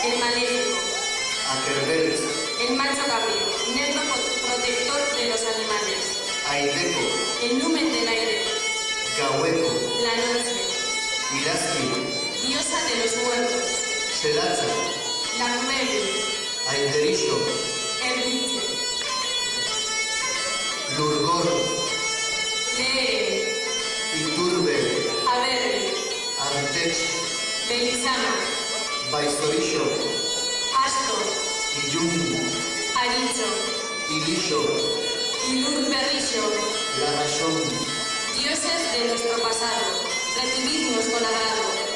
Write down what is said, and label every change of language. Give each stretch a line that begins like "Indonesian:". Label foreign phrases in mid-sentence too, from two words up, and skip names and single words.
Spanish: maléfico, Akerbel, el macho cabrío, negro protector de los animales, Aideco, el numen del aire, Gaueco, la noche, Iraski, diosa de los muertos, Selacha, Lacmeli, Aiderisho, Erdiche, Lurgor, Leere, Iturbe, Aberri, Antech, Belisama, Baizorisho, Astor, Iyun, Aricho, Ilisho, Ilurberrisho, Larrachón, dioses de nuestro pasado, recibidnos con agrado.